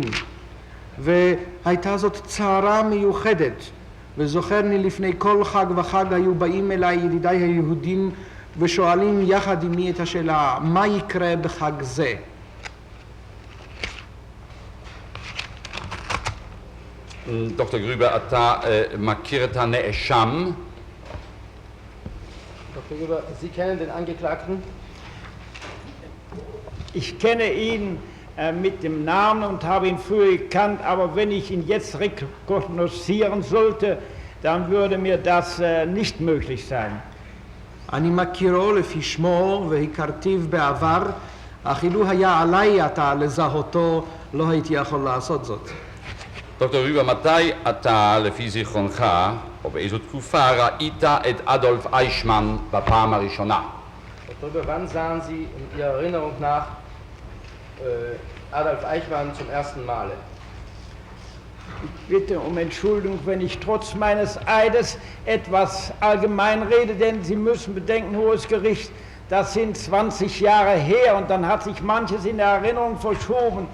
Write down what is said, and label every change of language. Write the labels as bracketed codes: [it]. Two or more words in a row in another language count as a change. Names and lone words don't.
[he] והייתה זאת צערה מיוחדת, וזוכר לי לפני כל חג וחג היו באים אליי ידידיי היהודים ושואלים יחד עמי את השאלה מה יקרה בחג זה. דוקטור גרובר, אתה מכיר את הנאשם? [de] Dr. Rüber, Sie kennen den Angeklagten? Ich kenne ihn mit dem Namen und habe ihn früher gekannt, aber wenn ich ihn jetzt rekognoszieren sollte, dann würde mir das nicht möglich sein. [he] אני מכירו לפי שמו והכרתיו בעבר, אך אילו היה עליי עתה לזהותו לא הייתי יכול לעשות זאת. דוקטור ריבר, מתי אתה, לפי זיכרונך, או באיזו תקופה, ראית את אדולף איישמן בפעם הראשונה? [de] Dr. Rüber, wann sahen Sie in Ihrer Erinnerung nach Adolf Eichmann zum ersten Male? Ich bitte um Entschuldigung, wenn ich trotz meines Eides etwas allgemein rede, denn Sie müssen bedenken, Hohes Gericht, das sind 20 Jahre her und dann hat sich manches in der Erinnerung verschoben.